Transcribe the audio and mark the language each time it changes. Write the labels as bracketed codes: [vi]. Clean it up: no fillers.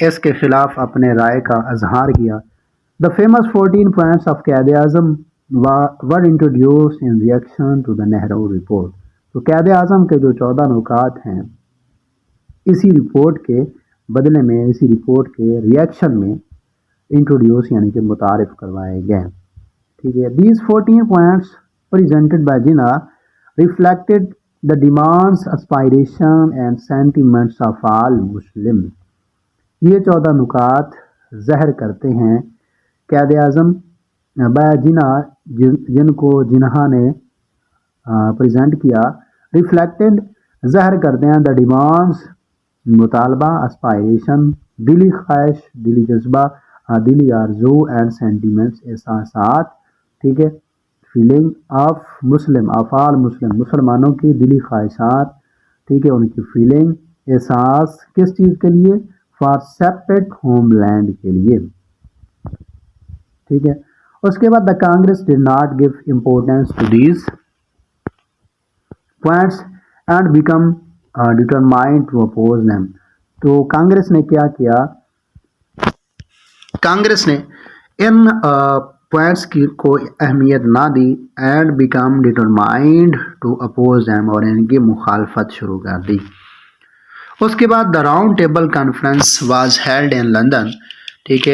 [ur] اس کے خلاف اپنے رائے کا اظہار کیا. [en] The famous 14 points of Quaid Azam were introduced in reaction to the Nehru report. [ur] تو قائد اعظم کے جو 14 نکات ہیں اسی رپورٹ کے بدلے میں، اسی رپورٹ کے ریئیکشن میں انٹروڈیوس یعنی کہ متعارف کروائے گئے. ٹھیک ہے. [en] These 14 points presented by Jinnah reflected the demands, aspirations and sentiments of all Muslims. [ur] یہ 14 نکات ظاہر کرتے ہیں قائد اعظم بایا جناح، جن کو جناح نے پریزنٹ کیا. ریفلیکٹڈ ظاہر کرتے ہیں، دا ڈیمانڈس مطالبہ، اسپائریشن دلی خواہش، دلی جذبہ، دلی آرزو، اینڈ سینٹیمنٹس احساسات. ٹھیک ہے. [en] feeling of Muslim, all Muslim, [ur] مسلمانوں کی دلی خواہشات. ٹھیک ہے. ان کی فیلنگ، احساس کس چیز کے لیے؟ [en] for separate homeland [ur] کے لیے. ٹھیک ہے. اس کے بعد [en] The Congress did not give importance to these points and become determined to oppose them. [ur] تو کانگریس نے کیا کیا؟ کانگریس نے ان پوائنٹس کی کوئی اہمیت نہ the [en] and become determined to oppose them, [ur] اور ان کی مخالفت شروع کر دی. اس کے بعد [en] The round table conference was held in London. ٹھیک ہے.